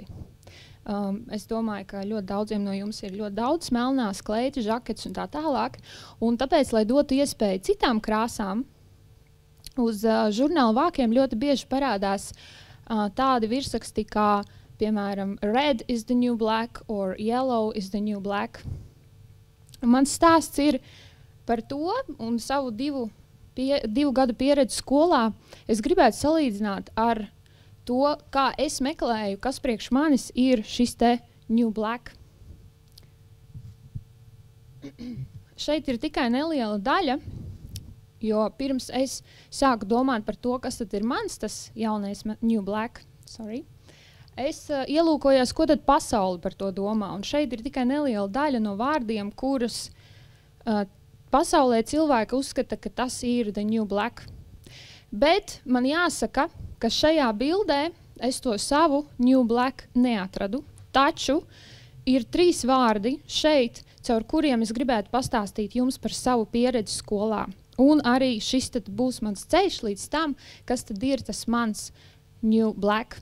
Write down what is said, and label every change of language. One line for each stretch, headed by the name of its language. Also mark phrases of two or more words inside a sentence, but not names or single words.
Latvian: Es domāju, ka ļoti daudziem no jums ir ļoti daudz melnās kleitas, žaketes un tā tālāk, un tāpēc, lai dotu iespēju citām krāsām, uz žurnāla vākiem ļoti bieži parādās tādi virsraksti kā, piemēram,
English: red is the new black or yellow is the new black.
Latvian: Mans stāsts ir par to, un savu divu gadu pieredzi skolā es gribētu salīdzināt ar to, kā es meklēju, kas priekš manis ir šis te
English: new black.
Latvian: Šeit ir tikai neliela daļa, jo pirms es sāku domāt par to, kas tad ir mans tas jaunais
English: new black,
Latvian: es ielūkojos, ko tad pasauli par to domā. Un šeit ir tikai neliela daļa no vārdiem, kurus pasaulē cilvēki uzskata, ka tas ir
English: the new black.
Latvian: Bet man jāsaka, ka šajā bildē es to savu
English: new black
Latvian: neatradu. Taču ir 3 vārdi šeit, caur kuriem es gribētu pastāstīt jums par savu pieredzi skolā. Un arī šis tad būs mans ceļš līdz tam, kas tad ir tas mans
English: new black.